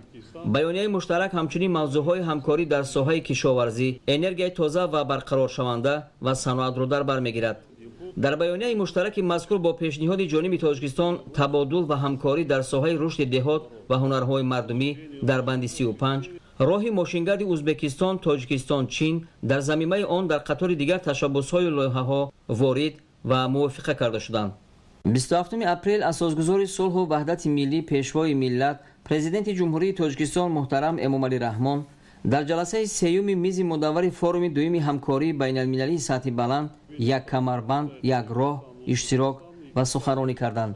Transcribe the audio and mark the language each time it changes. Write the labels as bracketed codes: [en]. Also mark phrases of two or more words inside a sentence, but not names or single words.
[tg] Баёнияи муштарак ҳамчунин мавзӯъҳои ҳамкорӣ дар соҳаи кишоварзӣ, энергияи тоза ва барқарор шаванда ва саноатро дар бар мегирад. Дар баёнияи муштараки мазкур бо пешниҳоди ҷониби Тоҷикистон табодул ва ҳамкорӣ дар соҳаи рушди деҳот ва ҳунарҳои мардумӣ дар банди 35 роҳи мошингарди узбекистон, тоҷикистон, чин дар замимаи он дар қатори дигар tashabbusҳои лоиҳаҳо ворид ва мувофиқа карда шуданд. 27 апрел асосгузори сулҳу ваҳдати миллӣ, пешвои миллат, президенти ҷумҳурии тоҷикистон муҳтарам Эмомалӣ Раҳмон дар ҷаласаи сеюми мизи мудаввари форуми дуюми ҳамкории байналмилалии сатҳи баланд як камарбанд, як роҳ иштирок ва суханронӣ карданд.